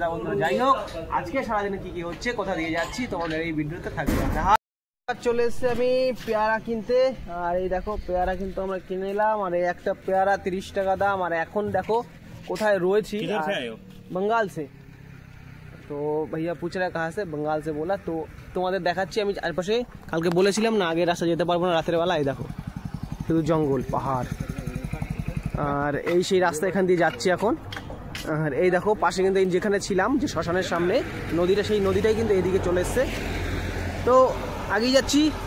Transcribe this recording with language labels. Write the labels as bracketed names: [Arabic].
[Bangla] তা বন্ধুরা যাই হোক আজকে সারাদিনে কি হচ্ছে, কোথা দিয়ে যাচ্ছি তোমাদের এই ভিডিওতে থাকবে। চলে এসছি আমি পেয়ারা কিনতে। আর এই দেখো পেয়ারা কিন্তু আমরা কিনে নিলাম। আর এই একটা পেয়ারা 30 টাকা দাম। আর এখন দেখো কোথায় রয়েছি, [Hindi] बंगाल से। तो भैया पूछ रहा है कहाँ से, बंगाल से बोला। [Bangla] तो তোমাদের দেখাচ্ছি আমি চারপাশে। কালকে বলেছিলাম না আগে রাস্তা যেতে পারবো না রাতের বেলা। এই দেখো শুধু জঙ্গল পাহাড়। আর এই সেই রাস্তা, এখান দিয়ে যাচ্ছি এখন। আর এই দেখো পাশে কিন্তু যেখানে ছিলাম যে শ্মশানের সামনে নদীটা, সেই নদীটাই কিন্তু এদিকে চলে এসছে। তো আগেই যাচ্ছি।